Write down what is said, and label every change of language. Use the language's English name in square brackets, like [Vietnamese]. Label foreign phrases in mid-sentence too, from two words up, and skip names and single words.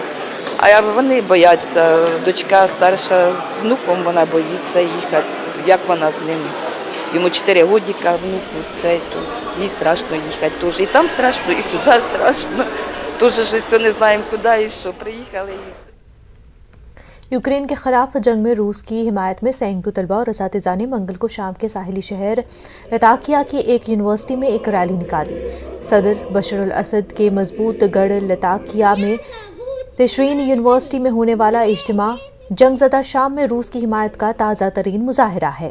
[Ukrainian] А вони бояться. Дочка старша з внуком, вона боїться їхати. Як вона з ним? Йому 4 годика, внуку цей. Їй страшно їхати теж. І там страшно, і сюди страшно. Теж щось не знаємо, куди і що. Приїхали. [Urdu] یوکرین کے خلاف جنگ میں روس کی حمایت میں سینکڑوں طلبہ اور اساتذہ نے منگل کو شام کے ساحلی شہر لاذقیہ کی ایک یونیورسٹی میں ایک ریلی نکالی. صدر بشار الاسد کے مضبوط گڑھ لاذقیہ میں تشرین یونیورسٹی میں ہونے والا اجتماع جنگ زدہ شام میں روس کی حمایت کا تازہ ترین مظاہرہ ہے.